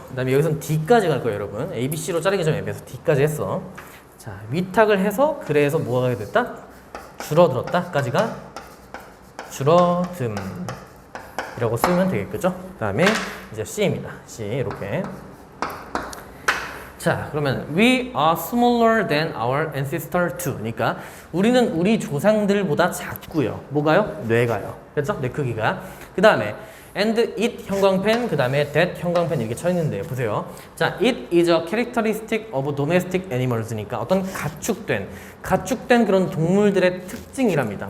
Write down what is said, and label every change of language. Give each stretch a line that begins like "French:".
Korean: 그 다음에 여기서는 D까지 갈 거예요 여러분. A, B, C로 자르기 좀 애매해서 D까지 했어. 자, 위탁을 해서 그래서 뭐가 하게 됐다? 줄어들었다까지가 줄어듦 이라고 쓰면 되겠죠? 그 다음에 이제 C입니다. C 이렇게. 자, 그러면
English: we are smaller than our ancestor too.
Korean: 그러니까 우리는 우리 조상들보다 작고요. 뭐가요? 뇌가요. 그렇죠? 뇌 크기가. 그 다음에 and it 형광펜, 그 다음에 that 형광펜 이렇게 쳐 있는데요. 보세요. 자,
English: it is a characteristic of domestic animals
Korean: 니까 어떤 가축된 그런 동물들의 특징이랍니다.